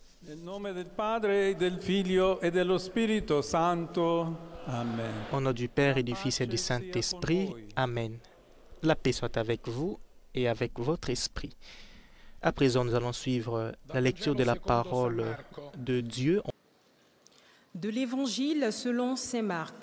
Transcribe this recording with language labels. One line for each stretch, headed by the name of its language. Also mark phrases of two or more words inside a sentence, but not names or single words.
Italian: Nel nome del Padre, del Figlio e dello Spirito Santo. Amen.
French: Au nom du Père et du Fils et du Saint-Esprit. Amen. La paix soit avec vous et avec votre esprit. À présent, nous allons suivre la lecture de la parole de Dieu. De l'Évangile selon saint Marc.